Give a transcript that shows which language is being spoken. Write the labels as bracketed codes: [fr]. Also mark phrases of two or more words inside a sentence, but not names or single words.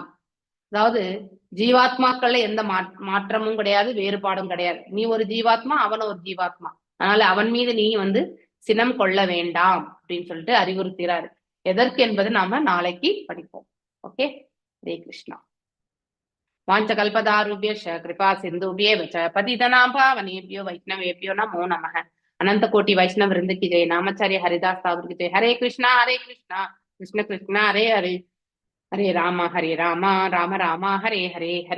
[ta] அதாவது ஜீவாத்மாக்கள்ல எந்த மாற்றமும் கிடையாது, வேறுபாடும் கிடையாது. நீ ஒரு ஜீவாத்மா, அவன் ஒரு ஜீவாத்மா. அதனால அவன் மீது நீ வந்து சினம் கொள்ள வேண்டாம் அப்படின்னு சொல்லிட்டு அறிவுறுத்துகிறாரு. எதற்கு என்பது நாம நாளைக்கு படிப்போம். ஓகே, [sa] हरे कृष्ण. வாஞ்சகல்பதாருभ्यश्च कृपा सिन्धुभ्येव च पतितनां पावनेभ्यो वैष्णवेभ्यो नमो नमः। [hi] अनंत कोटि वैष्णव वृंद की जय। नामाचार्य हरिदास ठाकुर की जय। [sa] हरे कृष्णा कृष्ण कृष्ण हरे हरे, हरे [hi] राम राम राम हरे हरे, हरे